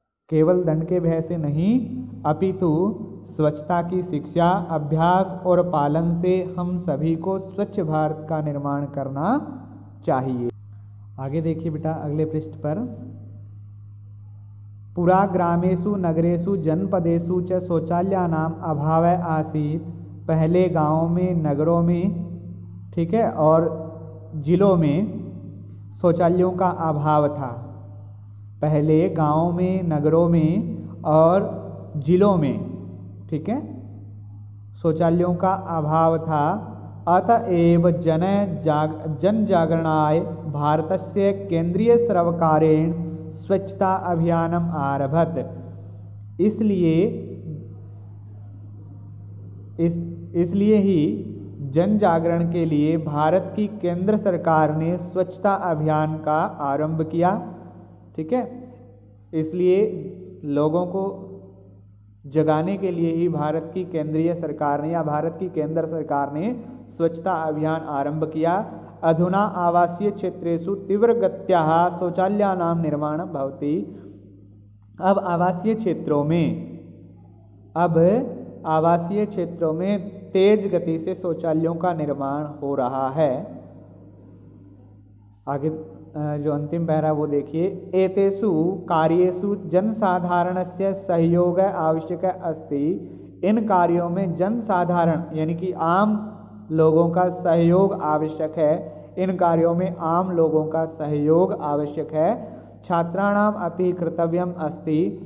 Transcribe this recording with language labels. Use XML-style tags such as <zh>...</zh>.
<hi>केवल दंड के भय से नहीं, अपितु स्वच्छता की शिक्षा, अभ्यास और पालन से हम सभी को स्वच्छ भारत का निर्माण करना चाहिए। आगे देखिए बेटा अगले पृष्ठ पर।</hi> <sa>पुरा ग्रामेषु नगरेषु जनपदेषु च शौचालयानां अभावः आसीत्।</sa> <hi>पहले गाँवों में, नगरों में, ठीक है, और जिलों में शौचालयों का अभाव था। पहले गांवों में, नगरों में और जिलों में, ठीक है, शौचालयों का अभाव था।</hi> <sa>अतएव जन जागरणाय भारतस्य केंद्रीय सर्वकारेण स्वच्छता अभियानम आरभत।</sa> <hi>इसलिए ही जन जागरण के लिए भारत की केंद्र सरकार ने स्वच्छता अभियान का आरंभ किया। ठीक है, इसलिए लोगों को जगाने के लिए ही भारत की केंद्रीय सरकार ने या भारत की केंद्र सरकार ने स्वच्छता अभियान आरंभ किया।</hi> <sa>अधुना आवासीय क्षेत्रेषु तीव्रगत्याः शौचालयानां निर्माणं भवति।</sa> <hi>अब आवासीय क्षेत्रों में तेज गति से शौचालयों का निर्माण हो रहा है। आगे जो अंतिम पैरा वो देखिए,</hi> <sa>एतेषु कार्येषु जनसाधारणस्य सहयोग आवश्यक अस्ति।</sa> <hi>इन कार्यों में जनसाधारण यानी कि आम लोगों का सहयोग आवश्यक है। इन कार्यों में आम लोगों का सहयोग आवश्यक है।</hi> <sa>छात्राणाम अपि कर्तव्यम अस्ति।</sa>